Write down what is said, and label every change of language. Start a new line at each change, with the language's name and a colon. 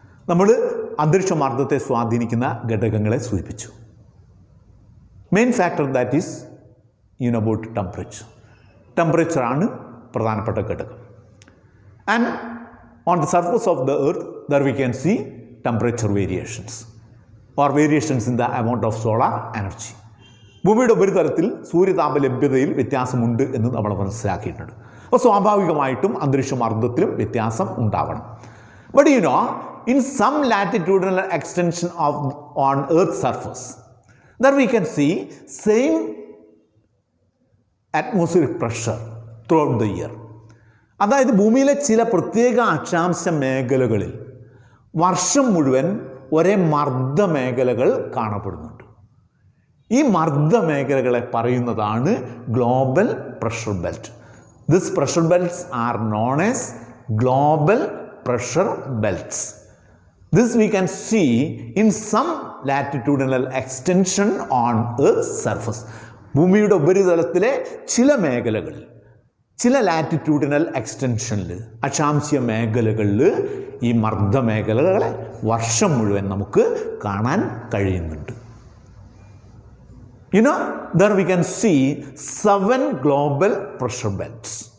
Malayalam: നമ്മൾ അന്തരീക്ഷമർദ്ദത്തെ സ്വാധീനിക്കുന്ന ഘടകങ്ങളെ സൂചിപ്പിച്ചു.
English: Main factor that is about temperature. Temperature
Malayalam: ആണ് പ്രധാനപ്പെട്ട ഘടകം.
English: And on the surface of the earth, there we can see temperature variations or variations in the amount of solar energy.
Malayalam: ഭൂമിയുടെ ഉപരിതലത്തിൽ സൂര്യതാപ ലഭ്യതയിൽ വ്യത്യാസമുണ്ട് എന്ന് നമ്മൾ മനസ്സിലാക്കിയിട്ടുണ്ട്. അപ്പോൾ സ്വാഭാവികമായിട്ടും അന്തരീക്ഷമർദ്ദത്തിലും വ്യത്യാസം ഉണ്ടാവണം.
English: But in some latitudinal extension on Earth's surface, there we can see same atmospheric pressure throughout the year.
Malayalam: അതായത് ഭൂമിയിലെ ചില പ്രത്യേക അക്ഷാംശ മേഖലകളിൽ വർഷം മുഴുവൻ ഒരേ മർദ്ദ മേഖലകൾ കാണപ്പെടുന്നുണ്ട്. ഈ മർദ്ദ മേഖലകളെ പറയുന്നതാണ് global pressure belt.
English: These pressure belts are known as global pressure belts. This we can see in some latitudinal extension on Earth's surface.
Malayalam: ഭൂമിയുടെ ഉപരിതലത്തിലെ ചില മേഖലകളിൽ, ചില ലാറ്റിറ്റ്യൂഡിനൽ എക്സ്റ്റൻഷനിൽ, അക്ഷാംശീയ മേഖലകളിൽ ഈ മർദ്ദ മേഖലകളെ വർഷം മുഴുവൻ നമുക്ക് കാണാൻ കഴിയുന്നുണ്ട്.
English: There we can see 7 global pressure belts.